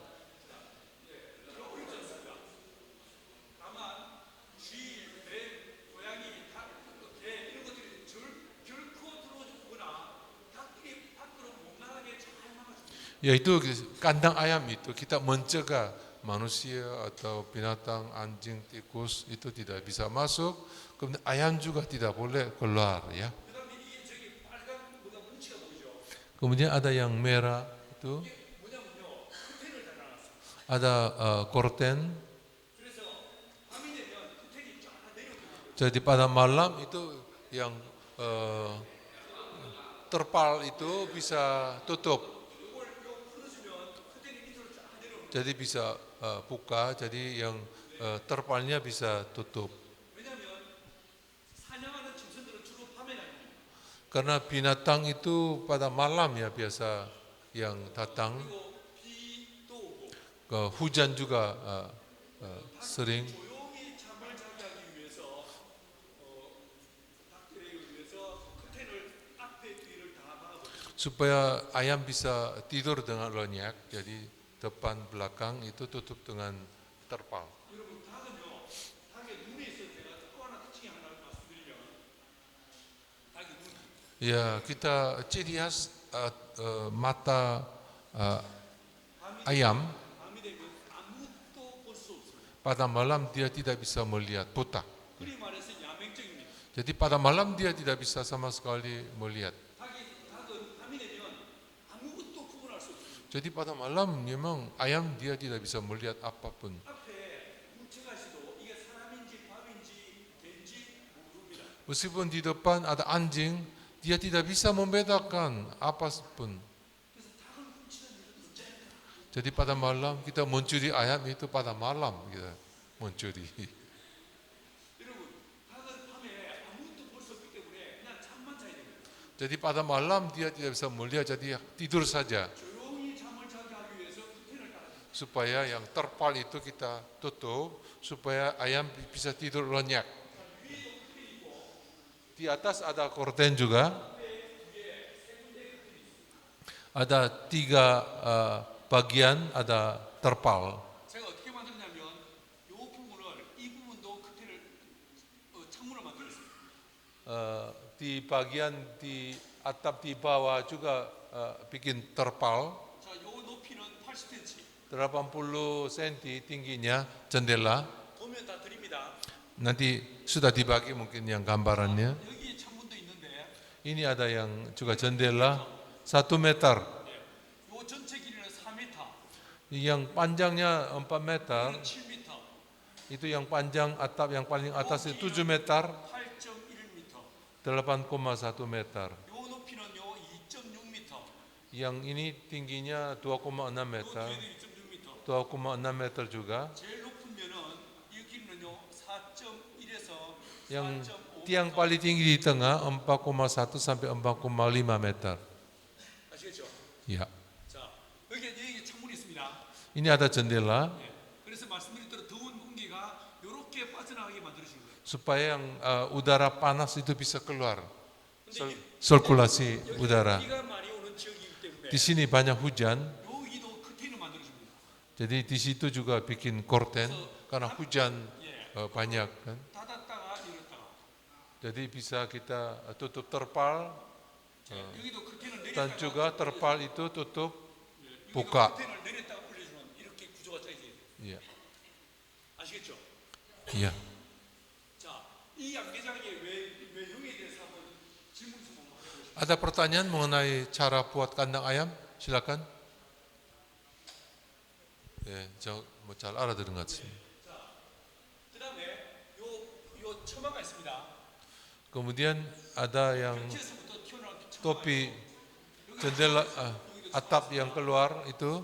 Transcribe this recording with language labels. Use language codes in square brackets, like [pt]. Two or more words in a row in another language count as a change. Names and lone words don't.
[id] Yaitu kandang ayam itu kita mencegah manusia atau binatang, anjing, tikus itu tidak bisa masuk. Kemudian ayam juga tidak boleh keluar ya. [ko] 그다음에 이 저기 빨간 뭐가 뭉치가 보이죠? [id] Kemudian ada yang merah itu, [ko] 뭐냐면요, 커튼을 달아놨어. [id] ada korten. [ko] 그래서 밤이 되면 커튼이 쫙 내려오거든요. [id] Jadi pada malam itu yang terpal itu bisa tutup. Jadi bisa buka, jadi yang terpalnya bisa tutup. [ko] 왜냐하면 사냥하는 짐승들은 주로 밤에 다닙니다. [id] Karena binatang itu pada malam ya biasa yang datang. [ko] 그리고 비도 오고 [id] Hujan juga sering. [ko] 조용히 잠을 자게 하기 위해서 닭들에게 위해서 커튼을 앞에 뒤를 다 막아버립니다. [id] Supaya ayam bisa tidur dengan lenyak, jadi depan belakang itu tutup dengan terpal. [ko] 여러분 닭은요, 닭의 눈에 있어서 제가 또 하나 특징이 하나 말씀드리면 닭의 눈. [id] Ya, kita ciri khas mata ayam [ko] 밤이 되면 아무것도 볼 수 없습니다. [id] pada malam dia tidak bisa melihat, buta. [ko] 그리 말해서 야맹적입니다. [id] Jadi pada malam dia tidak bisa sama sekali melihat. [ko] 닭은 밤이 되면 아무것도 구분할 수 없습니다. [id] Jadi pada malam memang ayam dia tidak bisa melihat apapun. [ko] 앞에 뭉쳐가시도 이게 사람인지 밥인지 개인지 모릅니다. [id] Meskipun di depan ada anjing, dia tidak bisa membedakan apapun. [ko] 그래서 닭을 훔치는 일은 문제입니다. [id] Jadi pada malam kita mencuri ayam itu pada malam kita mencuri. [ko] 여러분 닭은 밤에 아무것도 볼 수 없기 때문에 그냥 잠만 자야 됩니다. [id] Jadi pada malam dia tidak bisa melihat, jadi tidur saja. [ko] 조용히 잠을 자게 하기 위해서 커튼을 깔아줍니다. [id] Supaya yang terpal itu kita tutup, supaya ayam bisa tidur lenyak. Di atas ada korden juga. Ada 3 bagian, ada terpal. [ko] 제가 어떻게 만들었냐면 이 부분을 이 부분도 커튼을 창문을 만들었어요. [id] Di bagian di atap di bawah juga bikin terpal. [ko] 자, 요 높이는 80cm. [id] 80 cm tingginya jendela. [ko] 보면 다 드립니다. [id] Nanti sudah dibagi mungkin yang gambarannya. [ko] 여기 창문도 있는데 [id] Ini ada yang juga jendela 1 meter. [ko] 요 전체 길이는 4m, [id] Yang panjangnya 4 meter. [ko] 7m, [id] Itu yang panjang atap yang paling atas itu 7 meter, [ko] 8.1m. [id] 8,1 meter. [ko] 요 높이는요 2.6m. [id] Yang ini tingginya 2,6 [ko] 요 [id] meter. [ko] 뒤에도 2.6m. [id] 2,6 meter juga. [ko] 제일 높은 면은 이 길이는요 4.1에서 [id] Yang [ko] 4.5. [id] tiang paling tinggi di tengah 4,1 sampai 4,5 meter. [ko] 아시겠죠? [id] Ya. [ko] 자, 여기 창문이 있습니다. [id] Ini ada jendela [ko] 예. 그래서 말씀드린 대로 더운 공기가 이렇게 빠져나가게 만들어진 거예요. [id] supaya yang udara panas itu bisa keluar. [ko] 근데 [id] Sirkulasi [ko] 여기 [id] udara. [ko] 비가 많이 오는 지역이기 때문에 [id] Di sini banyak hujan, [ko] 여기도 커튼을 만들어줍니다. [id] jadi di situ juga bikin korden karena hujan banyak kan. [ko] 닫았다가 열었다가. [id] Jadi bisa kita tutup terpal [ko] 여기도 커튼을 [id] dan [ko] 내렸다가 [id] juga terpal itu tutup [ko] 여기도 [id] buka. [ko] 커튼을 내렸다가 올려주는 이렇게 구조가 짜여져 있어요. [id] Iya. [ko] 아시겠죠? [id] Iya. 자, 이 양계장의 외형에 대해서 한번 질문 좀 한번 해보시죠. Ada pertanyaan mengenai cara buat kandang ayam? Silakan. [ko] 예, 잘 알아들은 것 같습니다. 그다음에 요 처마가 있습니다. [id] Kemudian ada yang [ko] 벽지에서부터 튀어나온 처마가 [id] topi [ko] 있고, [id] jendela [ko] 여기도 [id] atap yang keluar itu.